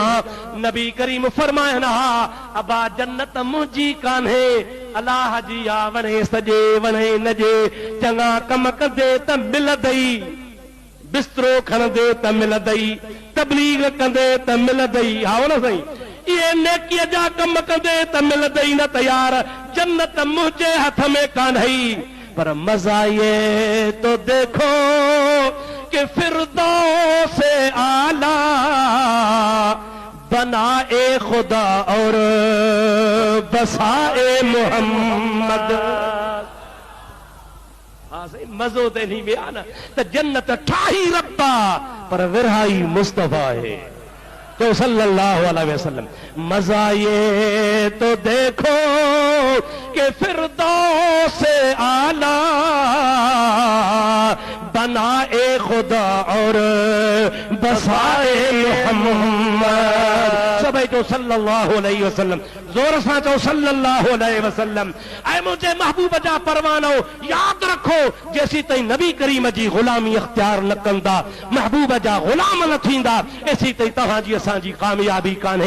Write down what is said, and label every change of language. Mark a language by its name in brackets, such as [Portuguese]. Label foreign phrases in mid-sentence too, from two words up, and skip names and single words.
[Sindhi] नबी करीम फरमायनि हा अबा जन्नत मुंहिंजी कान्हे, अलाह जी आ, वणे सॼे वणे नजे, चङा कम कंदे त मिलंदई, बिस्तरो खणंदे त मिलंदई, तबलीग कंदे त मिलंदई। हा न साईं, ये नेकीअ जा कम कंदे त मिलंदई न त यार जन्नत मुंहिंजे हथ में कान्हई। [Urdu] پر مزا یہ تو دیکھو کہ فردوس سے اعلیٰ بنائے خدا اور بسائے محمد. [Sindhi] मज़ो ते नहीं में आना त जन्नत ठाही रब्बा पर विरहाई मुस्तफा है तो [Arabic] صلى الله عليه وسلم. [Urdu] مزا یہ تو دیکھو کہ فردوس سے اعلیٰ بنائے خدا اور بسائے محمد. [Sindhi] सभई चो [Arabic] صلى الله عليه وسلم, [Sindhi] जोर सां चो [Arabic] صلى الله عليه وسلم. [Sindhi] ऐं मुंहिंजे महबूब जा परवानो यादि रखो, जेसी ताईं नबी करीम जी ग़ुलामी इख्तियार न कंदा, महबूब जा ग़ुलाम न थींदा, एसी ताईं तव्हांजी असांजी कामयाबी कान्हे।